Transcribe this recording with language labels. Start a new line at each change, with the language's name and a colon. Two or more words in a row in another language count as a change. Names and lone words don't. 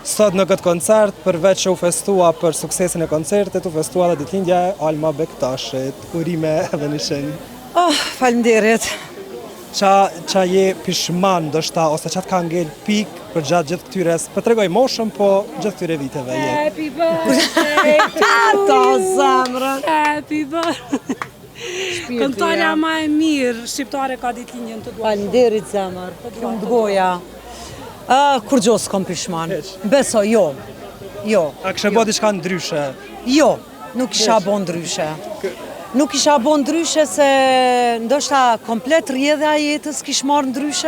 Albanian: Sot në këtë koncert, përveç që u festua për suksesin e koncertit, u festua dhe ditëlindja e Alma Bektashit, urime edhe në shenjë. Faleminderit. Qa je pishman, ndoshta, ose qa të ka ngel pik për gjatë gjithë këtyre, për tregoj moshën, po gjithë këtyre viteve je.
English: Happy birthday to you. Happy birthday.
Albanian: Këngëtarja ma e mirë, shqiptare ka ditëlindjen të duar. Faleminderit zemër. Shumë të goja. Kur gjo s'kom pishman. Beso, jo. A kështë bo diçka ndryshe? Jo, nuk isha bo ndryshe. Nuk isha bo ndryshe se ndoshta komplet rjedhja jetës kish marrë ndryshe.